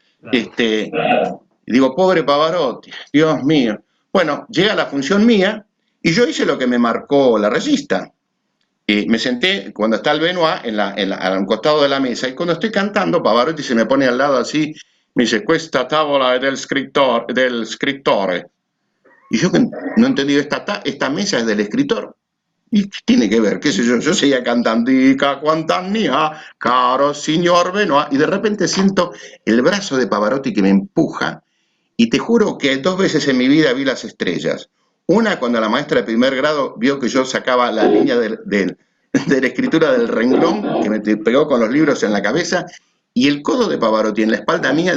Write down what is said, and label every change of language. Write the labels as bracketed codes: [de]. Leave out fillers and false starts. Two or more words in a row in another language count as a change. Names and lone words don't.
[es] Digo: pobre Pavarotti, Dios mío. Bueno, llega la función mía y yo hice lo que me marcó la regista. Me senté, cuando está el Benoit, a un costado de la mesa, y cuando estoy cantando, Pavarotti se me pone al lado así, me dice: [it] questa tavola è del scrittore. [es] Y yo no entendí: esta mesa es del escritor. ¿Y qué tiene que ver? ¿Qué sé yo? Yo seguía cantando: [it] dica quant'anni ha, caro signor Benoit, [es] y de repente siento el brazo de Pavarotti que me empuja, y te juro que 2 veces en mi vida vi las estrellas. Una, cuando la maestra de primer grado vio que yo sacaba la línea de la escritura del renglón, que me pegó con los libros en la cabeza, y el codo de Pavarotti en la espalda mía.